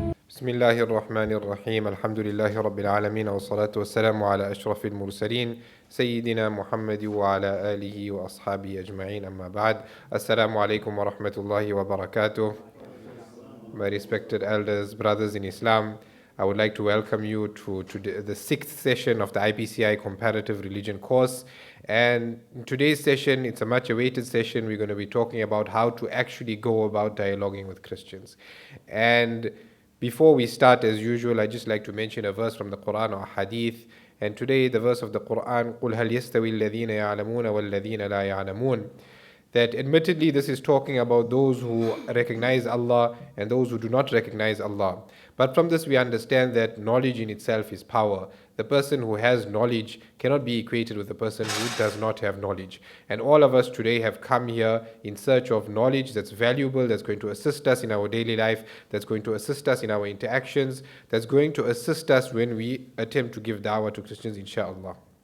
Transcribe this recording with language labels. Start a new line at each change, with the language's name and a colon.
Arabic: بسم الله الرحمن الرحيم الحمد لله رب العالمين والصلاة والسلام على أشرف المرسلين سيدنا محمد وعلى آله وأصحابه أجمعين أما بعد السلام عليكم ورحمة الله وبركاته.
English: My respected elders, brothers in Islam, I would like to welcome you to the sixth session of the IPCI Comparative Religion course. And in today's session, it's a much awaited session. We're going to be talking about how to actually go about dialoguing with Christians. And before we start, as usual, I'd just like to mention a verse from the Quran or Hadith. And today, the verse of the Quran,
Arabic: قُلْ هَلْ يَسْتَوِي الَّذِينَ يَعْلَمُونَ وَالَّذِينَ لَا يَعْلَمُونَ.
English: That admittedly this is talking about those who recognize Allah and those who do not recognize Allah. But from this we understand that knowledge in itself is power. The person who has knowledge cannot be equated with the person who does not have knowledge. And all of us today have come here in search of knowledge that's valuable, that's going to assist us in our daily life, that's going to assist us in our interactions, that's going to assist us when we attempt to give da'wah to Christians, inshallah.